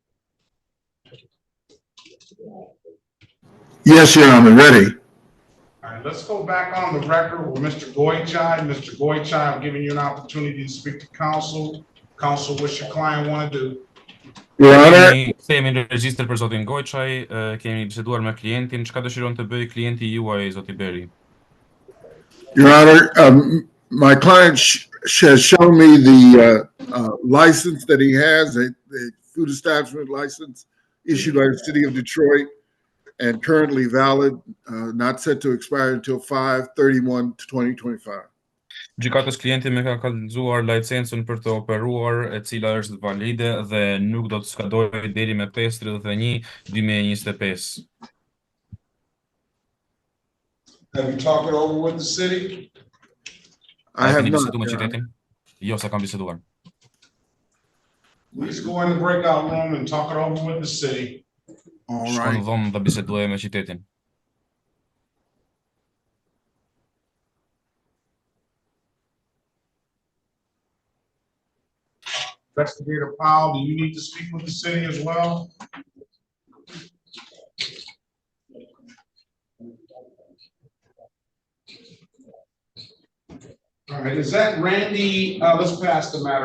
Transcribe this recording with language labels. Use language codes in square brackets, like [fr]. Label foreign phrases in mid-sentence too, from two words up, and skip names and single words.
[en] Yes, Your Honor, ready. All right, let's go back on the record with Mr. Gojcaj. Mr. Gojcaj, I'm giving you an opportunity to speak to counsel. Counsel, what's your client want to do? Your Honor. [sq] Kthehemi në regjistër për zotin Gojcaj, kemi biseduar me klientin, çka dëshiron të bëjë klienti juaj, zoti Beri? [en] Your Honor, my client has shown me the license that he has, a food establishment license issued by the city of Detroit and currently valid, not set to expire until 5/31/2025. [sq] Gjykatës klienti më ka kallëzuar licencën për të operuar, e cila është valide dhe nuk do të skadojë deri me 5/31/2025. [en] Have you talked it over with the city? I have not. [sq] Bisedu me qytetin? Jo, se kam biseduar. [en] Please go in the breakout room and talk it over with the city. All [sq] Shko [en] right. [sq] në dhomë dhe biseduaj me qytetin. [en] Investigator Powell, do you need to speak with the city as well? All right, is that Randy, let's pass the matter.